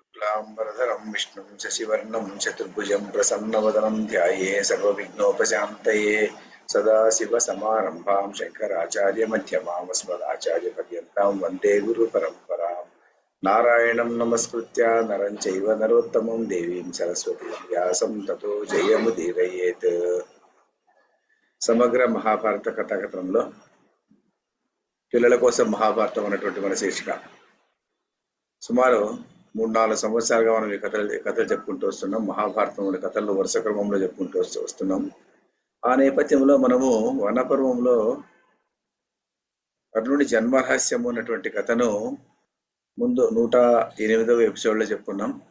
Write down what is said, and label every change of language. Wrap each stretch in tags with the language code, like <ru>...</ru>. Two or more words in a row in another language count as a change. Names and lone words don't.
<sa>शुक्लांबरधरं विष्णुं शशिवर्णं चतुर्भुजं प्रसन्नवदनं ध्याये सर्वविघ्नोपशान्तये सदाशिवसमारम्भां शङ्कराचार्यमध्यमाम् अस्मदाचार्यपर्यन्तां वन्दे गुरुपरम्परां नारायणं नमस्कृत्य नरं चैव नरोत्तमं देवीं सरस्वतीं व्यासं ततो जयमुदीरयेत्।</sa> <te>సమగ్ర మహాభారత కథాకథనంలో పిల్లల కోసం మహాభారతం అనేటువంటి మన శీర్షిక. సుమారు 3-4 సంవత్సరాలుగా మనం ఈ కథలు చెప్పుకుంటూ వస్తున్నాం. మహాభారతంలోని కథల్లో వరుస క్రమంలో చెప్పుకుంటూ వస్తున్నాం. ఆ నేపథ్యంలో మనము వనపర్వంలో కర్ణుడి జన్మరహస్యము అన్నటువంటి కథను ముందు 108వ ఎపిసోడ్లో చెప్పుకున్నాం.</te>